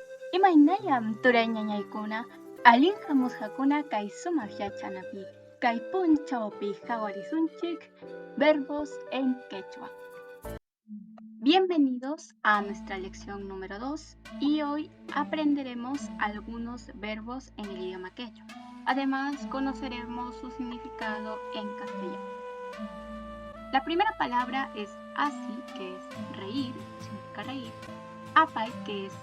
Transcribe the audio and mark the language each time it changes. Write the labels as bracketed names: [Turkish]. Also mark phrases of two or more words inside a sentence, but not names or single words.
[Quechua] Imaynallam turayñañaykuna allinhamusqakuna kay sumaq yachanapi kay punchawpi qhawarisunchik [Spanish] verbos en quechua. Bienvenidos a nuestra lección número 2 y hoy aprenderemos algunos verbos en el idioma quechua. Además, conoceremos su significado en castellano. La primera palabra es asi, que es reír, significa reír, apay, que es